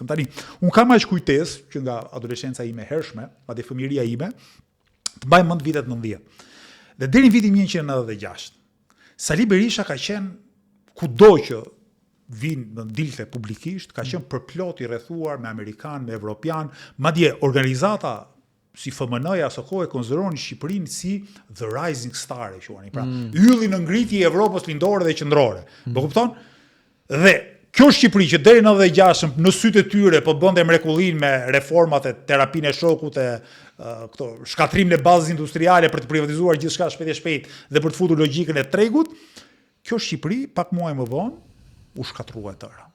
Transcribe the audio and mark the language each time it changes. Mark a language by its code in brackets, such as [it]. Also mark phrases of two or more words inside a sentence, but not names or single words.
[sq] Tani, unë kam aq kujtesë që nga adoleshenca ime hershme, madje fëmijëria ime, të mbaj mend vitet 90. Dhe deri në vitin 1996, Sali Berisha ka qenë kudo që vinë në dilte publikisht, ka qenë përplot i rrethuar me amerikan, me evropian, madje organizata si FMN-ja së kohë konsideronin Shqipërinë si [en] the rising star [sq] e quani, pra ylli në ngritje i Evropës lindore dhe qendrore. Po kupton? Dhe kjo Shqipëri që deri në 96 në sytë e tyre po bënte mrekullin me reformat e terapinë e shokut e këto shkatrimin e bazës industriale për të privatizuar gjithçka shpejt dhe për të futur logjikën e tregut, kjo Shqipëri pak muaj më vonë u shkatrua e tëra.